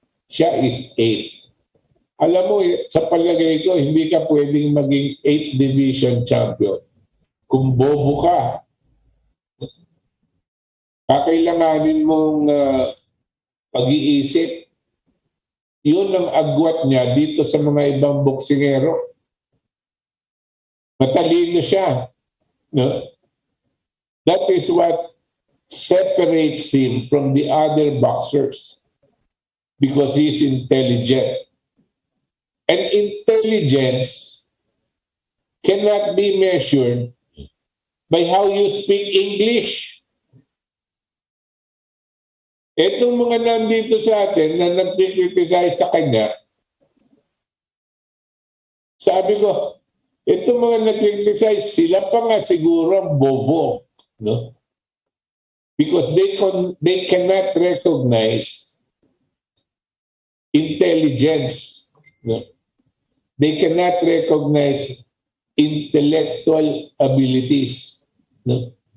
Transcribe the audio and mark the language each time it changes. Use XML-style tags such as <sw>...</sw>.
<tl>Siya is 8. Alam mo, sa palagay ko, hindi ka pwedeng maging 8 division champion. Kung bobo ka, kakailanganin mong pag-iisip. Yun ang agwat niya dito sa mga ibang boksingero. Matalino siya. No?</tl> <en>That is what separates him from the other boxers because he's intelligent. And intelligence cannot be measured by how you speak English.</en> <tl>Itong mga nandito sa atin na nag-criticize sa kanya, sabi ko, itong mga nag-criticize, sila pa nga siguro ang bobo. No?</tl> <en>Because they cannot recognize intelligence. No? They cannot recognize intellectual abilities. No?</en>